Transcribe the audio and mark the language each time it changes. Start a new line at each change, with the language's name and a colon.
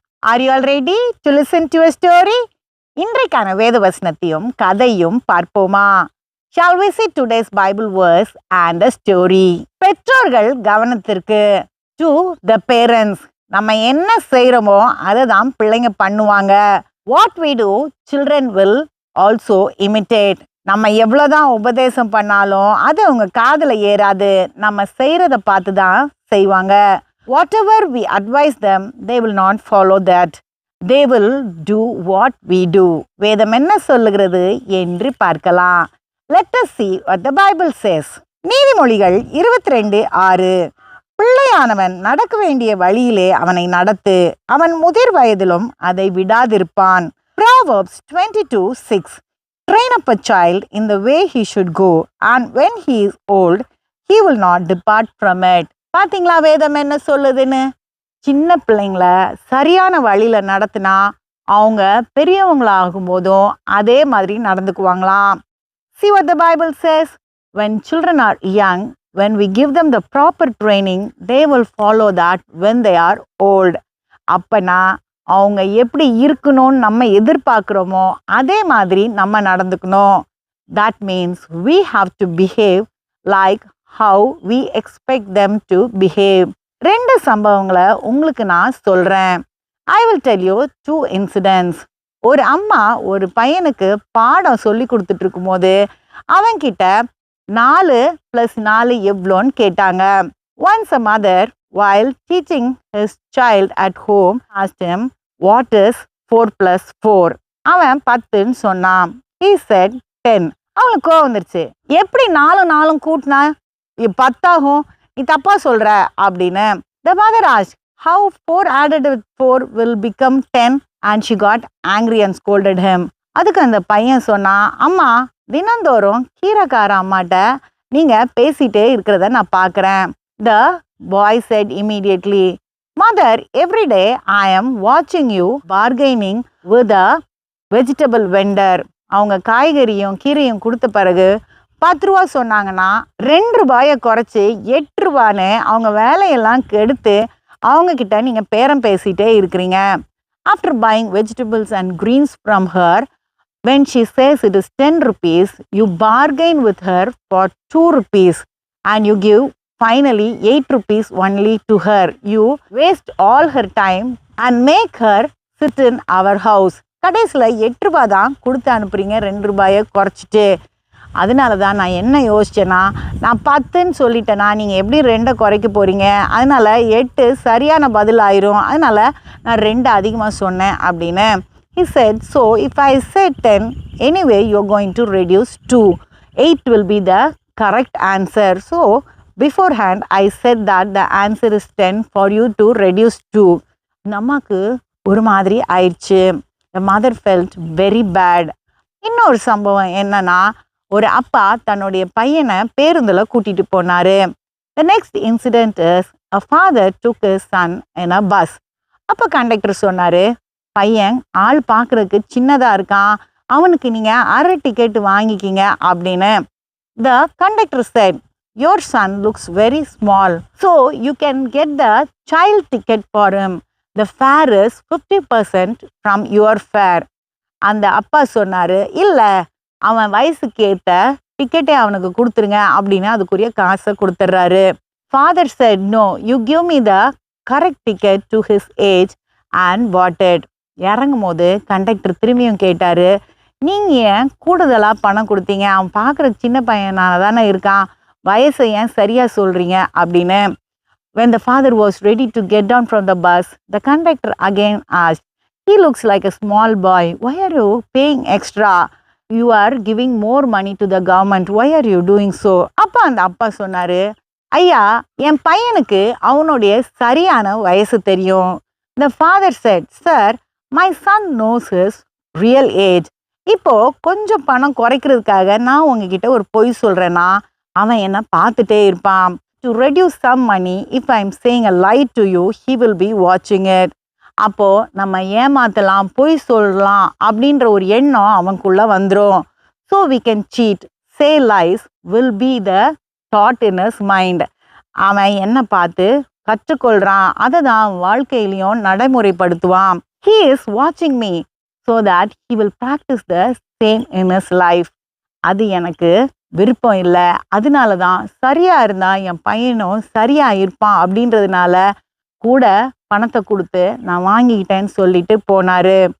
English: Are you all ready to listen to a story?
Tamil: இன்றைக்கான வேத வசனத்தையும் கதையும் பார்ப்போமா?
English: Shall we see today's Bible verse and a story?
Tamil: பெற்றோர்கள் கவனத்திற்கு.
English: To the parents.
Tamil: நம்ம என்ன செய்கிறோமோ அதை தான் பிள்ளைங்க பண்ணுவாங்க.
English: What we do, children will also imitate.
Tamil: நம்ம எவ்வளோதான் உபதேசம் பண்ணாலும் அது அவங்க காதில் ஏறாது. நம்ம செய்கிறத பார்த்து தான் செய்வாங்க.
English: Whatever we advise them, they will not follow that. They will do what we do.
Tamil: வேதம் என்ன சொல்லுகிறது என்று பார்க்கலாம்.
English: Let us see what the Bible says.
Tamil: நீதிமொழிகள் 22:6. பிள்ளையானவன் நடக்க வேண்டிய வழியிலே அவனை நடத்து, அவன் முதிர் வயதிலும் அதை விடாதிருப்பான்.
English: Proverbs 22:6. Train up a child in the way he should go, and when he is old, he will not depart from it.
Tamil: பார்த்தீங்களா வேதம் என்ன சொல்லுதுன்னு? சின்ன பிள்ளைங்கள சரியான வழியில் நடத்தினா அவங்க பெரியவங்களாகும் போதும் அதே மாதிரி நடந்துக்குவாங்களாம்.
English: See what the Bible says. When children are young, when we give them the proper training, they will follow that when they are old.
Tamil: அப்பனா அவங்க எப்படி இருக்கணும்னு நம்ம எதிர்பார்க்குறோமோ அதே மாதிரி நம்ம நடந்துக்கணும்.
English: That means we have to behave like how we expect them to behave.
Tamil: 2 சம்பவங்களை உங்களுக்கு நான் சொல்கிறேன்.
English: I will tell you 2 incidents.
Tamil: ஒரு அம்மா ஒரு பையனுக்கு பாடம் சொல்லி கொடுத்துட்டு இருக்கும்போது அவன்கிட்ட 4 + 4 எவ்வளோன்னு கேட்டாங்க.
English: Once a mother, while teaching his child at home, asked him, what is 4 + 4?
Tamil: அவன் 10ன்னு சொன்னான்.
English: He said 10.
Tamil: அவனுக்கு கோவம் வந்துருச்சு. எப்படி 4 கூட்டினா 10 ஆகும், நீ தப்பா சொல்ற அப்படின்னு.
English: The mother asked, how 4 added with 4 will become 10? And she got angry and scolded him.
Tamil: அதுக்கு அந்த பையன் சொன்னா, அம்மா தினந்தோறும் கீரைக்கார அம்மாட்ட நீங்க பேசிட்டே இருக்கிறத நான் பார்க்குறேன்.
English: The boy said immediately, Mother, every day I am watching you bargaining with a vegetable vendor.
Tamil: அவங்க காய்கறியும் கீரையும் கொடுத்த பிறகு 10 ரூபா சொன்னாங்கன்னா 2 ரூபாயை குறைச்சி 8 ரூபான்னு அவங்க வேலையெல்லாம் கெடுத்து அவங்க கிட்ட நீங்கள் பேரம் பேசிகிட்டே இருக்கிறீங்க.
English: After buying vegetables and greens from her, when she says it is 10 rupees, you bargain with her for 2 rupees and you give finally 8 rupees only to her. You waste all her time and make her sit in our house.
Tamil: கடைசியில் 8 ரூபா தான் கொடுத்து அனுப்புறீங்க, 2 ரூபாயை குறைச்சிட்டு. அதனால தான் நான் என்ன யோசிச்சேன்னா, நான் 10ன்னு சொல்லிட்டேன்னா நீங்கள் எப்படி 2 குறைக்க போகிறீங்க, அதனால் 8 சரியான பதில் ஆயிரும், அதனால் நான் 2 அதிகமாக சொன்னேன் அப்படின்னு.
English: He said, so if I said 10, anyway you're going to reduce 2. 8 will be the correct answer. So beforehand I said that the answer is 10 for you to reduce 2.
Tamil: நமக்கு ஒரு மாதிரி ஆயிடுச்சு.
English: The mother felt very bad.
Tamil: இன்னொரு சம்பவம் என்னன்னா, ஒரு அப்பா தன்னுடைய பையனை பேருந்தில் கூட்டிகிட்டு போனார்.
English: The next incident is a father took his son in a bus.
Tamil: அப்போ கண்டக்டர் சொன்னார், பையன் ஆள் பார்க்குறதுக்கு சின்னதாக இருக்கான், அவனுக்கு நீங்கள் அரை டிக்கெட் வாங்கிக்கிங்க அப்படின்னு.
English: The conductor said, your son looks very small, so you can get the child ticket for him. The fare is 50% from your fare.
Tamil: அந்த அப்பா சொன்னார், இல்லை அவன் வயசுக்கு ஏற்ற டிக்கெட்டே அவனுக்கு கொடுத்துருங்க அப்படின்னு அதுக்குரிய காசை கொடுத்துட்றாரு.
English: Father said, no, you give me the correct ticket to his age and bought it.
Tamil: இறங்கும் போது கண்டக்டர் திரும்பியும் கேட்டார், நீங்கள் ஏன் கூடுதலாக பணம் கொடுத்தீங்க, அவன் பார்க்குற சின்ன பையனால தானே இருக்கான், வயசை ஏன் சரியாக சொல்கிறீங்க அப்படின்னு.
English: When the father was ready to get down from the bus, the conductor again asked, he looks like a small boy, why are you paying extra? You are giving more money to the government, why are you doing so?
Tamil: அப்போ அந்த அப்பா சொன்னார், ஐயா என் பையனுக்கு அவனுடைய சரியான வயசு தெரியும்.
English: The father said, sir, my son knows his real age.
Tamil: இப்போ கொஞ்சம் பணம் குறைக்கிறதுக்காக நான் உங்ககிட்ட ஒரு பொய் சொல்கிறேன்னா அவன் என்ன பார்த்துட்டே இருப்பான்.
English: To reduce some money, if I am saying a lie to you, he will be watching it.
Tamil: அப்போது நம்ம ஏமாற்றலாம், பொய் சொல்லலாம் அப்படின்ற ஒரு எண்ணம் அவனுக்குள்ளே வந்துடும்.
English: So we can cheat, say lies will be the thought in his mind.
Tamil: அவன் என்ன பார்த்து கற்றுக்கொள்றான், அதை தான் வாழ்க்கையிலையும் நடைமுறைப்படுத்துவான்.
English: He is watching me so that he will practice the same in his life.
Tamil: அது எனக்கு விருப்பம் இல்லை, அதனால தான் சரியா இருந்தா என் பையனும் சரியா இருப்பான் அப்படின்றதுனால கூட பணத்தை கொடுத்து நான் வாங்கிக்கிட்டேன்னு சொல்லிட்டு போனாரு.